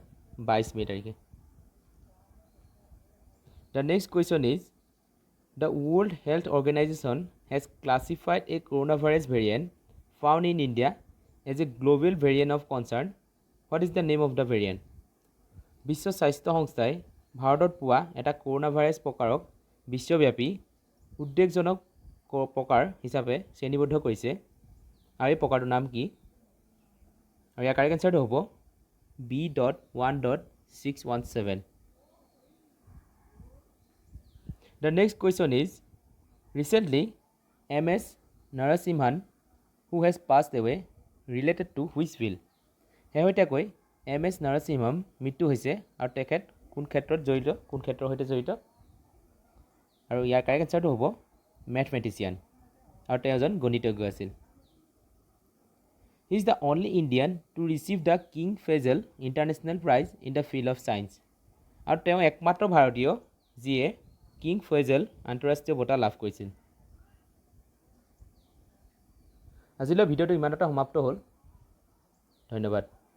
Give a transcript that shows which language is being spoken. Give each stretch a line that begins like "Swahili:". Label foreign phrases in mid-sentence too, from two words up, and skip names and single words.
Assamese: 22 মে তাৰিখে।
English: The next question is, the World Health Organization has classified a coronavirus variant found in India as a global variant of concern. What is the name of the variant?
Assamese: বিশ্ব স্বাস্থ্য সংস্থাই ভাৰতত পোৱা এটা কৰোনা ভাইৰাছ প্ৰকাৰক বিশ্বব্যাপী উদ্বেগজনক প্ৰকাৰ হিচাপে শ্ৰেণীবদ্ধ কৰিছে। আৰু এই প্ৰকাৰটোৰ নাম কি? আৰু ইয়াৰ কাৰেক্ট এনচাৰটো হ'ব B.1.617.
English: The next question is, recently MS Narasimhan, who has passed away, related to which bill?
Assamese: শেহতীয়াকৈ MS Narasimhan মৃত্যু হৈছে আৰু তেখেত কোন ক্ষেত্ৰৰ সৈতে জড়িত? আৰু ইয়াৰ কাৰেক্ট এনচাৰটো হ'ব মেথমেটিচিয়ান, আৰু তেওঁ এজন গণিতজ্ঞ আছিল।
English: He is the only Indian to receive the King Faisal International Prize in the field of science.
Assamese: আৰু তেওঁ একমাত্ৰ ভাৰতীয় যিয়ে কিং ফৈজল আন্তঃৰাষ্ট্ৰীয় বঁটা লাভ কৰিছিল। আজিলৈ ভিডিঅ'টো ইমানতে সমাপ্ত হ'ল। ধন্যবাদ।